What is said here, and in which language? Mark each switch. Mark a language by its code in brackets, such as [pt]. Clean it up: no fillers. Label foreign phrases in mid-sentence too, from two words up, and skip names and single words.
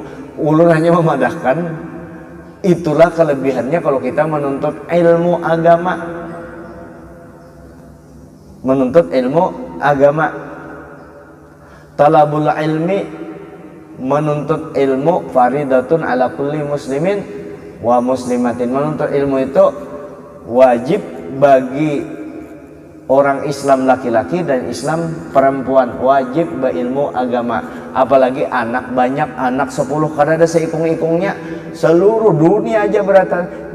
[bjn] Ulun hanya memadahkan. [id] Itulah kelebihannya kalau kita menuntut ilmu agama. Menuntut ilmu agama. [ar] طلب العلم, [id] menuntut ilmu [ar] فريضة على كل مسلم ومسلمة. [id] Menuntut ilmu itu wajib bagi orang Islam laki-laki dan Islam perempuan, wajib berilmu agama. [bjn] Apalagi anak banyak, anak 10, karena ada seikung-ikungnya seluruh dunia aja beratan.